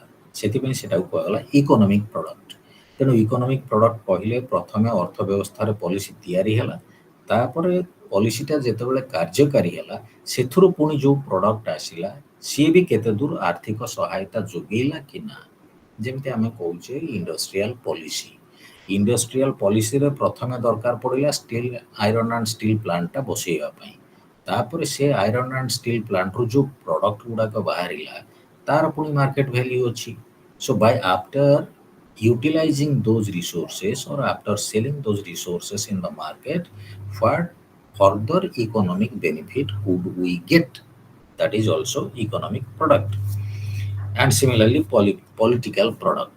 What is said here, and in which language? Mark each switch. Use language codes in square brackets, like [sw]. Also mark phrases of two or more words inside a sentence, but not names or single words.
[or] ସେଥିପାଇଁ ସେଟାକୁ କୁହାଗଲା [en] economic product. [or] ତେଣୁ [en] economic product [or] କହିଲେ ପ୍ରଥମେ ଅର୍ଥ ବ୍ୟବସ୍ଥାରେ ପଲିସି ତିଆରି ହେଲା, ତାପରେ ପଲିସିଟା ଯେତେବେଳେ କାର୍ଯ୍ୟକାରୀ ହେଲା, ସେଥିରୁ ପୁଣି ଯେଉଁ ପ୍ରଡକ୍ଟ ଆସିଲା ସିଏ ବି କେତେ ଦୂର ଆର୍ଥିକ ସହାୟତା ଯୋଗେଇଲା କି ନା। ଯେମିତି ଆମେ କହୁଛେ [en] industrial policy. industrial policyରେ [or] ପ୍ରଥମେ ଦରକାର ପଡ଼ିଲା [en] steel, iron and steel plantଟା [or] ବସେଇବା ପାଇଁ। ତାପରେ ସେ [en] iron and steel plantରୁ [or] ଯେଉଁ ପ୍ରଡକ୍ଟ ଗୁଡ଼ାକ ବାହାରିଲା ତାର ପୁଣି [en] market value [or] ଅଛି। [en] So by after utilizing those resources or after selling those resources in the market, what further economic benefit could we get? That is also economic product. And similarly, political product.